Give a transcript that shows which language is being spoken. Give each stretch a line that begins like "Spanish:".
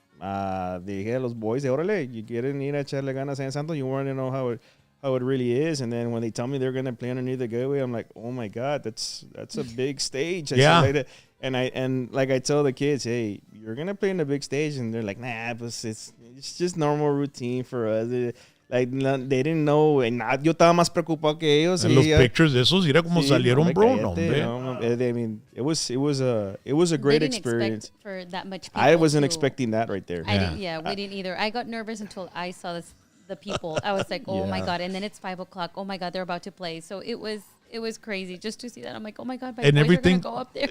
Spanish: Dije a los boys, órale, you quieren ir a echarle ganas en Santo,
English: you want to know how it really is. And then when they tell me they're gonna play underneath the gateway, I'm like, oh my god, that's a big stage. And like I tell the kids, hey, you're gonna play in the big stage, and they're like, nah, but it's just normal routine for us. Like, they didn't know.
Spanish: Yo estaba más preocupado que ellos. En los pictures de esos, mira cómo salieron, bro.
English: No, I mean, it was a great experience. For that much I wasn't expecting that right there. We didn't either. I got nervous until I saw the people. I was like, oh my God. And then it's 5:00. Oh my God, they're about to play. So it was crazy just to see that. I'm like, oh my God, my boys are gonna go up there.